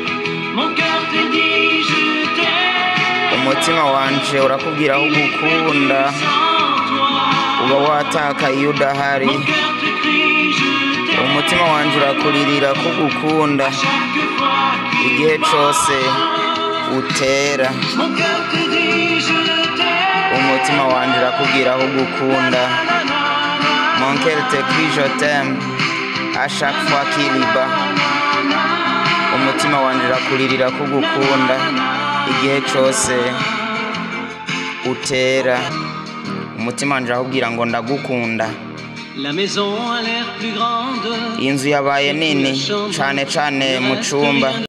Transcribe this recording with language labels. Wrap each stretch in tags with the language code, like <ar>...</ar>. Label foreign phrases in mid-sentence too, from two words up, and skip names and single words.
<rn>Umutima wanje urakubwira ko ugukunda, uba wataka iyo udahari. Umutima wanje urakuririra ko ugukunda igihe cose utera. Umutima wanje urakubwira ko ugukunda.</rn> <fr>Mon cœur te crie je t'aime à chaque fois qu'il bat.</fr> <rn>Umutima wanje urakuririra ko ugukunda igihe cose utera. Umutima wanje urakubwira ngo ndagukunda. Inzu yabaye nini cane cane mu cumba.</rn>